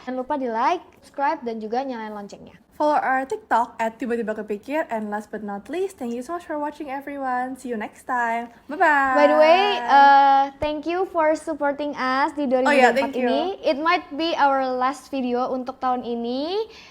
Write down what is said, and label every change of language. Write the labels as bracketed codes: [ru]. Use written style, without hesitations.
[id] Jangan lupa di like, subscribe, dan juga nyalain loncengnya. [en] Follow our TikTok at tiba-tiba kepikir, and last but not least, thank you so much for watching everyone. See you next time. Bye-bye. By the way, thank you for supporting us [id] di [en] 2024 thank you. [id] ini. [en] It might be our last video [id] untuk tahun ini.